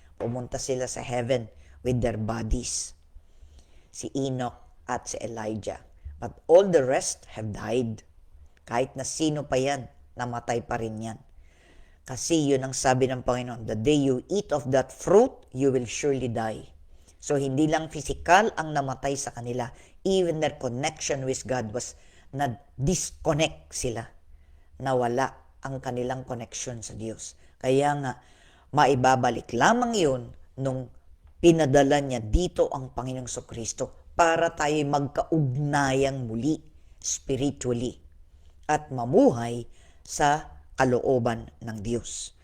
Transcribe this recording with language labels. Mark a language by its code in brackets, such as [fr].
[tl] Pumunta sila sa [en] heaven with their bodies. [tl] Si Enoch at si Elijah. [en] But all the rest have died. [tl] Kahit na sino pa yan, namatay pa rin yan. Kasi yun ang sabi ng Panginoon, [en] the day you eat of that fruit, you will surely die. [tl] So hindi lang physical ang namatay sa kanila. [en] Even their connection with God was [tl] na-disconnect sila. Nawala ang kanilang connection sa Diyos. Kaya nga, maibabalik lamang yun nung pinadala niya dito ang Panginoong Kristo para tayo magkaugnayang muli spiritually at mamuhay sa kalooban ng Diyos.